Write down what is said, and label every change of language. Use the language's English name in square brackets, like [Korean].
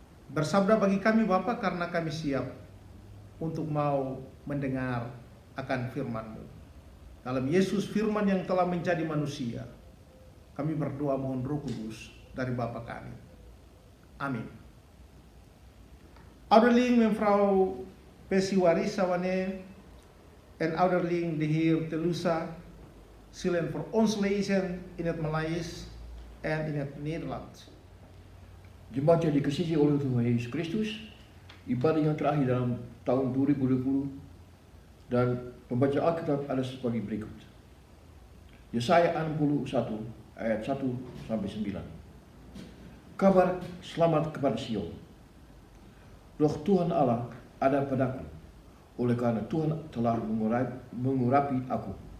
[Indonesian] Bersabda bagi kami Bapa, karena kami siap untuk mau mendengar akan firman-Mu. Dalam Yesus, firman yang telah menjadi manusia, kami berdoa mohon Roh Kudus dari Bapa kami. Amin. [Dutch] Ouderling mevrouw Pesiwarisa Wane en ouderling de heer Telusa zullen voor ons lezen in het Malays en in het Nederlands. [Indonesian] Jemaat yang dikasihi oleh Tuhan Yesus Kristus, ibadah yang terakhir dalam tahun 2020 dan pembacaan Alkitab ada sebagai berikut. Yesaya 61 ayat 1 sampai 9. Kabar selamat kepada Sion. Roh Tuhan Allah ada padaku, oleh karena Tuhan telah mengurapi aku.